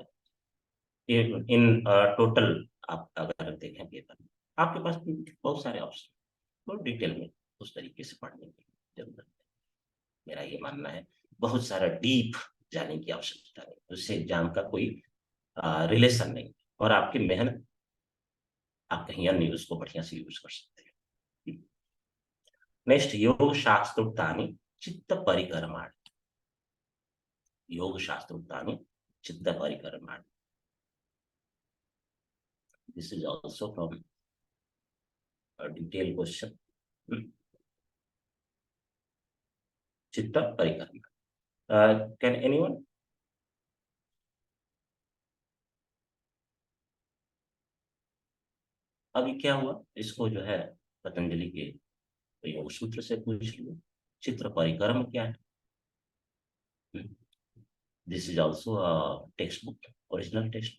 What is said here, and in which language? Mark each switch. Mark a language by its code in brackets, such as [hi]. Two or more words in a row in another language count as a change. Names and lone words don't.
[en] in total [hi] आप अगर देखें पेपर, आपके पास बहुत सारे ऑप्शन, तो डिटेल में उस तरीके से पढ़ने की जरूरत है. मेरा ये मानना है, बहुत सारा डीप जाने की आवश्यकता नहीं, उससे एग्जाम का कोई रिलेशन नहीं, और आपकी मेहनत आप कहीं अन्य उसको बढ़िया से यूज कर सकते हैं. नेक्स्ट, [sa] योग शास्त्रोक्तानि चित्त परिकर्माणि. योग शास्त्रोक्तानि चित्त परिकर्माणि. [en] This is also from a detailed question. [sa] चित्त परिकर्मा. [en] Can anyone? [hi] अभी क्या हुआ, इसको जो है पतंजलि के योग सूत्र से पूछ लो, चित्र परिक्रम क्या है. [en] This is also text book, original text.